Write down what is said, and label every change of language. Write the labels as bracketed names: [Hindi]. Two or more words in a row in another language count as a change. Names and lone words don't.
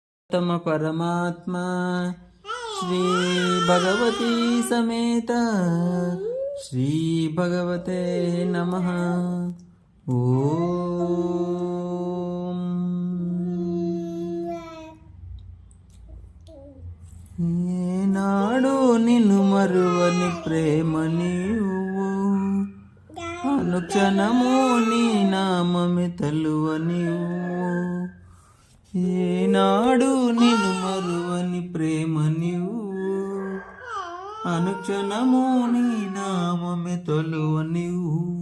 [Sanskrit] तम परमात्मा श्री भगवती समेत श्री भगवते नमः। [Telugu] ओम ఏనాడు నిన్ను మరువని ప్రేమ నీవు, అనుక్షణము నీ నామమే తలువ నీవు. ఏనాడు నిన్ను మరువని ప్రేమ నీవు, అనుక్షణము నీ నామమే తలువ నీవు.